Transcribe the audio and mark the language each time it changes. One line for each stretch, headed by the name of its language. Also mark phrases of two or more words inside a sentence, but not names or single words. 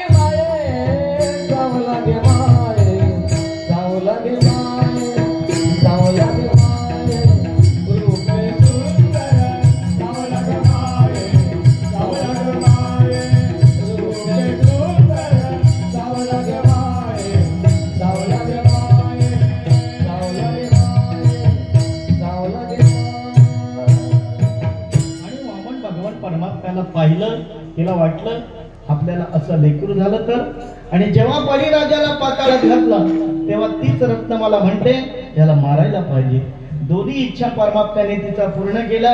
Marathi: माये सावलागे माये सावलागे माये सावलागे माये रूप सुंदर सावलागे माये सावलागे माये रूप सुंदर सावलागे माये सावलागे माये सावलागे माये सावलागे माये. आणि वामन भगवान परमात्म्याला पाहिलं तिला वाटलं आपल्याला असं लेकरू झालं तर. आणि जेव्हा बळीराजाला पाताळात घातला तेव्हा तीच रत्नमाला म्हणते याला मारायला पाहिजे. दोन्ही इच्छा परमात्म्याने तिचा पूर्ण केला.